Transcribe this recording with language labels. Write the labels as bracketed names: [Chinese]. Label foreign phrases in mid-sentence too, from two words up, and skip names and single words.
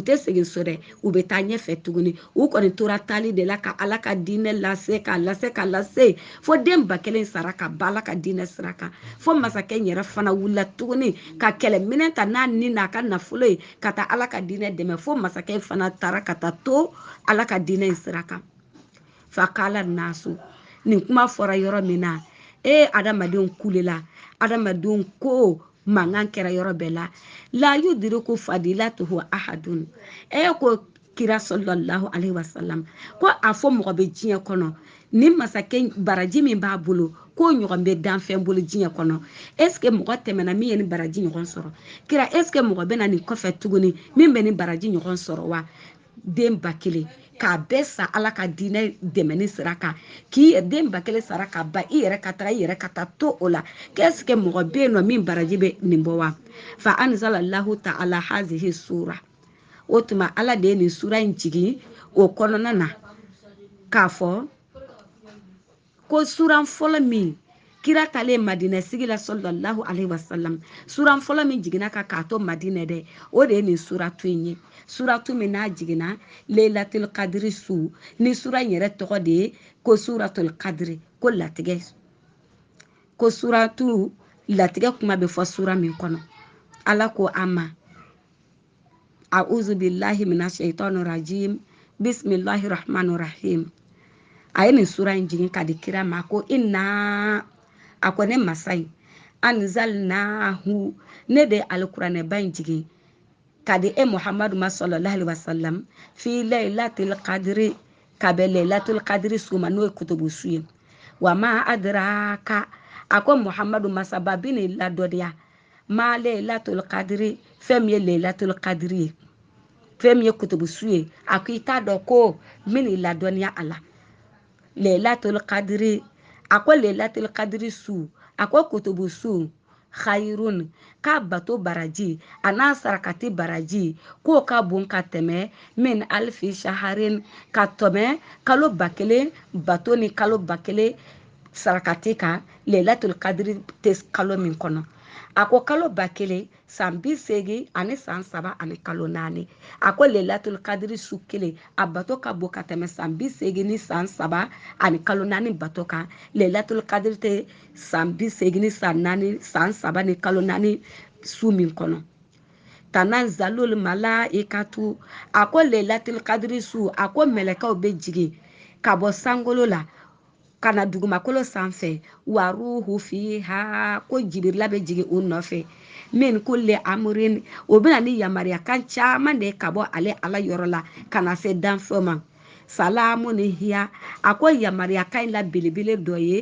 [Bambara] tɛ segin so dɛ u bɛ taa ɲɛfɛ tuguni u kɔni tora taali de la ka ala ka diinɛ lase k'a lase fo den 1000 sara ka ba ala ka diinɛ sira kan fo masakɛ in yɛrɛ fana wulila tuguni ka kɛlɛminɛ ta n'a ni n'a ka nafolo ye ka taa ala ka diinɛ dɛmɛ fo masakɛ in fana taara ka taa to ala ka diinɛ in sira kan fa kala nasu nin kuma fɔra yɔrɔ min na adamadenw kulela adamadenw ko mankan kɛra yɔrɔ bɛɛ [Arabic] لا لا يدرك فضيلته أحد [Bambara] ko kira [Arabic] صلى الله عليه وسلم [Bambara] ko a fɔ mɔgɔ bɛ diɲɛ kɔnɔ ni masakɛ baraji min b'a bolo ko ɲɔgɔn bɛ danfɛn bolo diɲɛ kɔnɔ [French] est-ce que [Bambara] mɔgɔ tɛmɛna min ye ni baraji ɲɔgɔn sɔrɔ kira [French] est-ce que [Bambara] mɔgɔ bɛ na nin kɔfɛ tuguni min bɛ ni baraji ɲɔgɔn sɔrɔ wa den 1000 k'a bɛɛ sa ala ka diinɛ dɛmɛni sira kan k'i den 1000 sara ka ba i yɛrɛ ka taa to o la [French] qu'est-ce que [Bambara] mɔgɔ bɛ yen nɔ min baraji bɛ nin bɔ wa [Arabic] فأنزل الله تعالى هذه سورة [Bambara] o tuma ala de ye nin sura in jigin o kɔnɔna na k'a fɔ ko sura fɔlɔ min kira talen madinɛ sigi la [Arabic] صلى الله عليه وسلم [Bambara] sura fɔlɔ min jiginna ka k'a to madinɛ dɛ o de ye nin suratu in ye suratu min n'a jiginna leilatul kadiri su ni sura in yɛrɛ tɔgɔ de ye ko suratul kadiri ko latigɛ ko suratu latigɛ kuma bɛ fɔ sura min kɔnɔ ala ko an ma [Arabic] أعوذ بالله من الشيطان الرجيم بسم الله الرحمن الرحيم [Bambara] a ye nin sura in jigin ka di kira ma ko inna a ko ne masa in anzalnahu ne de alkuranɛba in jigin ka di muhammadu ma [Arabic] صلى الله عليه وسلم في ليلة القدر [Bambara] ka bɛ laylatul qadri su ma n'o ye kutubu su ye [Arabic] وما أدراك [Bambara] a ko muhammadu masaba bi ni ladɔdiya ma laylatul qadri fɛn min ye laylatul qadri ye fɛn min ye kutubu su ye a ko i t'a dɔn ko min ni ladɔniya a la laylatul qadri a ko laylatul qadri su a ko kutubu su khairun k'a bato baraji a n'a sarakati baraji k'o ka bon ka tɛmɛ [Arabic] من ألف شهر [Bambara] ka tɛmɛ kalo 1000 bato ni kalo 1000 sarakati kan laylatul qadri tɛ kalo min kɔnɔ a ko kalo 1000 san 80 ani san 3 ani kalo 4 a ko laylatul qadri su kelen a bato ka bon ka tɛmɛ san 80 ni san 3 ani kalo 4 bato kan laylatul qadri tɛ san 80 ni san 4 san 3 ni kalo 4 su min kɔnɔ [Arabic] تنزل الملائكة [Bambara] a ko laylatul qadri su a ko mɛlɛkɛw bɛ jigin ka bɔ sankolo la ka na dugumakolo sanfɛ [Arabic] والروح فيها [Bambara] ko jibirila bɛ jigin u nɔfɛ min [Arabic] كل أمر [Bambara] o bɛna ni yamaruya kan caman de ka bɔ ale ala yɔrɔ la ka na se danfɛn ma salamu ni hiya a ko yamaruya kan in la belebele dɔ ye